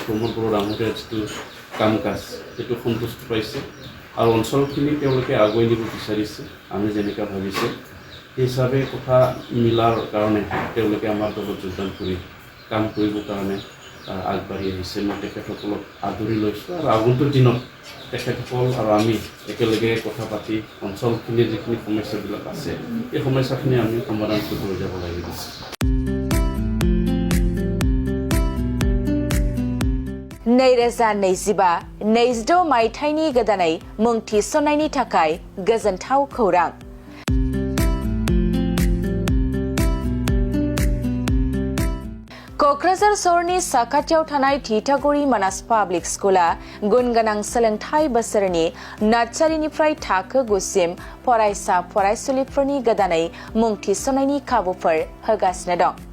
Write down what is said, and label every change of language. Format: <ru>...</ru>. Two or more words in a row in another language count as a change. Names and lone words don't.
<as>প্ৰমোদ বড়ো ডাঙৰীয়াৰ যিটো কাম কাজ সেইটো সন্তুষ্ট পাইছে আৰু অঞ্চলখিনি তেওঁলোকে আগুৱাই নিব বিচাৰিছে আমি যেনেকৈ ভাবিছোঁ সেই হিচাপে কথা মিলাৰ কাৰণে তেওঁলোকে আমাৰ দলত যোগদান কৰি কাম কৰিবৰ কাৰণে আগবাঢ়ি আহিছে মই তেখেতসকলক আদৰি লৈছোঁ আৰু আগন্তুক দিনত তেখেতসকল আৰু আমি একেলগে কথা পাতি অঞ্চলখিনিৰ যিখিনি সমস্যাবিলাক আছে এই সমস্যাখিনি আমি সমাধান কৰি যাব লাগিব</as> <brx>नैरोजा 26 मायथाइनि गोदानै मुं थिसननायनि थाखाय गोजोनथाव खौरां क'क्राझार सहरनि साखाथियाव थानाय थिथागुरि मानास पाब्लिक स्कुला गुनगोनां सोलोंथाइ बोसोरनि नार्सारिनिफ्राय थाखो 9 सिम फरायसा फरायसुलिफोरनि गोदानै मुं थिसननायनि खाबुफोर होगासिनो दं</brx>